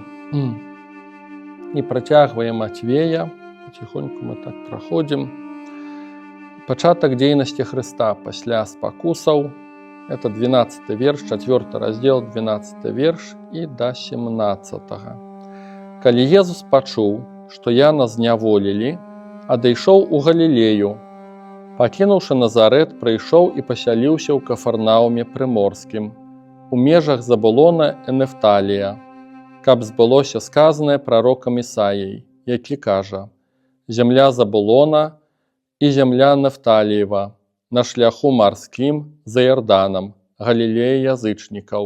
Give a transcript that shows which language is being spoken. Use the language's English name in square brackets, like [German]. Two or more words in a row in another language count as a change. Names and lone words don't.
[Ukrainian] І протягуємо Матвея. Потихоньку ми так проходимо. Початок дійності Христа після спокусів. Это 12 вірш, 4 розділ, 12 вірш і до 17. «Коли Єсус почув, [Belarusian] что Яна зняволілі, адійшов у Галілею. Пакінуўшы Назарет, прыйшоў і пасяліўся ў Кафарнауме Прыморскім, у межах Забулона і Нефталія, каб збылося сказанае прарокам Ісаяй, які кажа: «Земля Забулона і земля Нефталіева, на шляху марскім за Ярданам, Галілея язычнікаў.